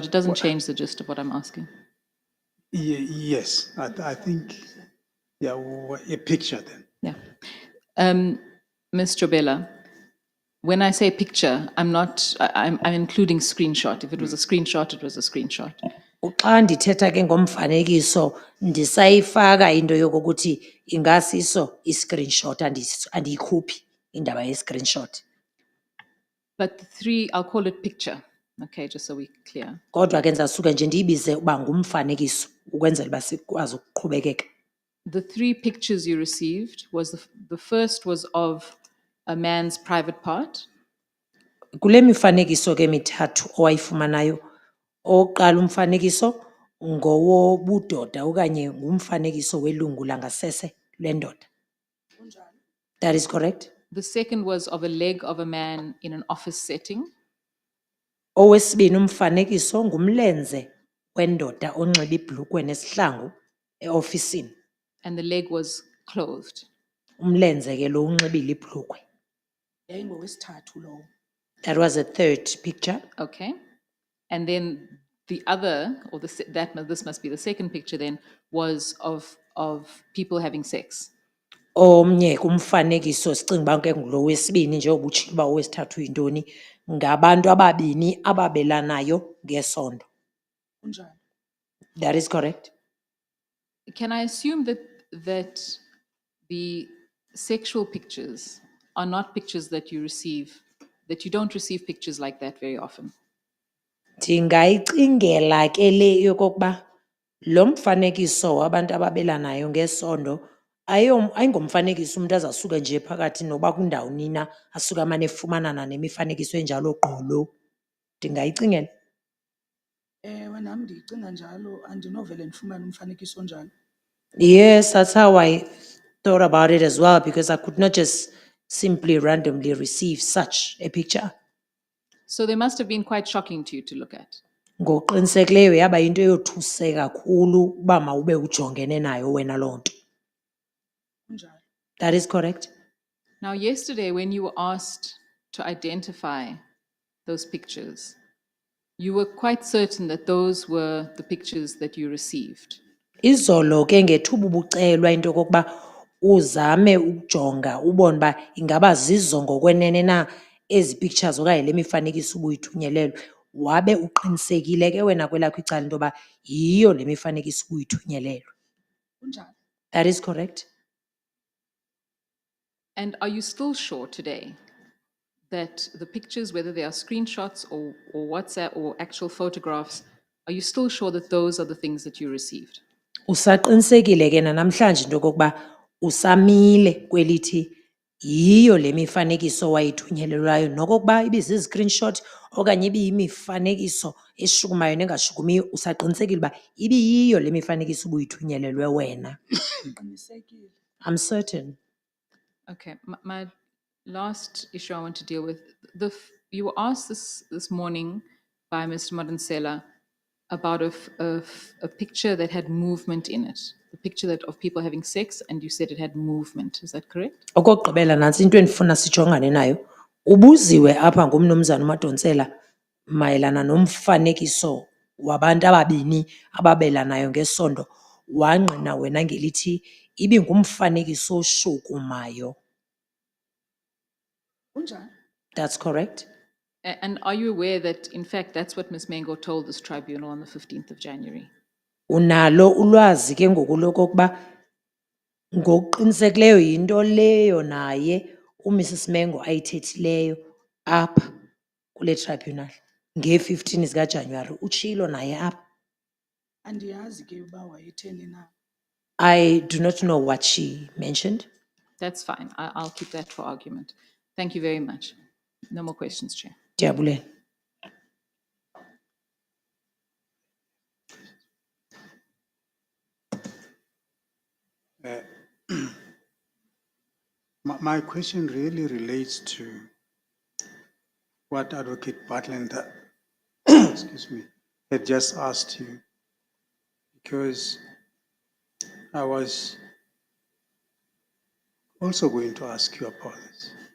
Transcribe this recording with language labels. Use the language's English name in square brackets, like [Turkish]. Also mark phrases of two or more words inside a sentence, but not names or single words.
[English] It doesn't change the gist of what I'm asking. Yes, I think, yeah, a picture then. Yeah. Ms. Jobela, when I say picture, I'm including screenshot. If it was a screenshot, it was a screenshot. [Xhosa] Xa ndithetha ke ngomfanekiso ndisayifaka into yokuthi ingasiso i-screenshot andiyikhuphi indaba ye-screenshot. [English] But the 3, I'll call it picture, okay, just so we're clear. [Xhosa] Kodwa ke ndizasuke nje ndiyibize uba ngumfanekiso ukwenzela uba sikwazi ukuqhubekeka. [English] The 3 pictures you received was the first was of a man's private part. [Xhosa] Kule mifanekiso ke mithathu owayifumanayo, oqala umfanekiso ngowobudoda okanye ngumfanekiso welungu langasese lendoda. [English] That is correct. The second was of a leg of a man in an office setting. [Xhosa] Owesibini umfanekiso ngumlenze wendoda onxiba ibhlukhwe nesihlangu eofisini. [English] And the leg was clothed. [Xhosa] Umlenze ke lo unxibile ibhlukhwe. Yayingowesithathu lowo. [English] That was a third picture. Okay. And then The other, or this must be the second picture then, was of people having sex. [Xhosa] Omnye kumfanekiso sicinga uba ke ngulo wesibini njengoba utshilo uba owesithathu yintoni, ngabantu ababini ababelanayo ngesondo. Kunjalo. [English] That is correct. Can I assume that the sexual pictures are not pictures that you receive, that you don't receive pictures like that very often? [Xhosa] Ndingayicingela ke le yokokuba lo mfanekiso wabantu ababelanayo ngesondo ayingomfanekiso umuntu azasuka nje phakathi noba kwindawo nina asuke amane efumanana nemifanekiso enjalo gqolo. Ndingayicingela. Ewe nam ndiyicinga njalo, andinovele ndifumane umfanekiso onjalo. [English] Yes, that's how I thought about it as well, because I could not just simply randomly receive such a picture. So they must have been quite shocking to you to look at. [Xhosa] Ngokuqinisekileyo yaba yinto eyothuse kakhulu uba mawube ujongene nayo wena loo nto. Kunjalo. [English] That is correct. Now, yesterday, when you were asked to identify those pictures, you were quite certain that those were the pictures that you received. [Xhosa] Izolo ke ngethuba ubucelwa into yokokuba uzame ukujonga ubone uba ingaba zizo ngokwenene na ezi pictures okanye le mifanekiso ubuyithunyelelwe, wabe uqinisekile ke wena kwelakho icala into yoba yiyo le mifanekiso ubuyithunyelelwe. Kunjalo. [English] That is correct. And are you still sure today that the pictures, whether they are screenshots or WhatsApp or actual photographs, are you still sure that those are the things that you received? [Xhosa] Usaqinisekile ke namhlanje into yokokuba usamile kwelithi yiyo le mifanekiso wayithunyelelwayo nokokuba ibizi-screenshot okanye ibiyimifanekiso eshukumayo nengashukumiyo, usaqinisekile uba ibiyiyo le mifanekiso ubuyithunyelelwe wena. Qinisekile. [English] I'm certain. Okay, my last issue I want to deal with, you were asked this morning by Mr. Madonsela about a picture that had movement in it, the picture of people having sex, and you said it had movement. Is that correct? [Xhosa] Okokugqibela nantsi into endifuna sijongane nayo. Ubuziwe apha ngumnumzana uMadonsela mayelana nomfanekiso wabantu ababini ababelanayo ngesondo, wangqina wena ngelithi ibingumfanekiso oshukumayo. Kunjalo. [English] That's correct. And are you aware that, in fact, that's what Ms. Mengo told this tribunal on the 15th of January? [Xhosa] Unalo ulwazi ke ngoku lokokuba ngokuqinisekileyo yinto leyo naye uMrs Mengo ayithethileyo apha kule tribunal nge-15 zikaJanuwari, utshilo naye apha. Andiyazi ke uba wayetheni na. [English] I do not know what she mentioned. That's fine. I'll keep that for argument. Thank you very much. No more questions, Chair. [Xhosa] Ndiyabulela. [English] My question really relates to what Advocate Bartlander, excuse me, had just asked you, because I was also going to ask you about this.